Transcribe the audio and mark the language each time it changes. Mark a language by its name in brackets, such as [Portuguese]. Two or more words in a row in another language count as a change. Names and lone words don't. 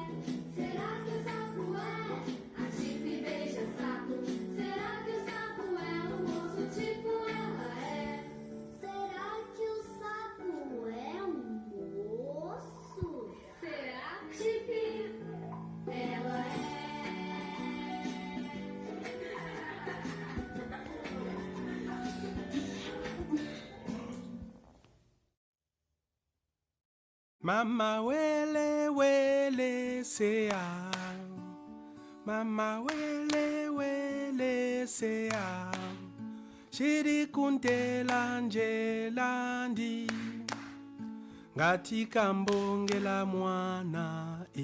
[Portuguese] Será que o sapo é? A Tipe beija sapo. Será que o sapo é um moço tipo ela é? Será que o sapo é um moço? Será, Tipe? Ela é. [Nyanja] Mama wele wele sea, Mama wele wele sea, shiri kuntela njelandi, ngati kambongela mwana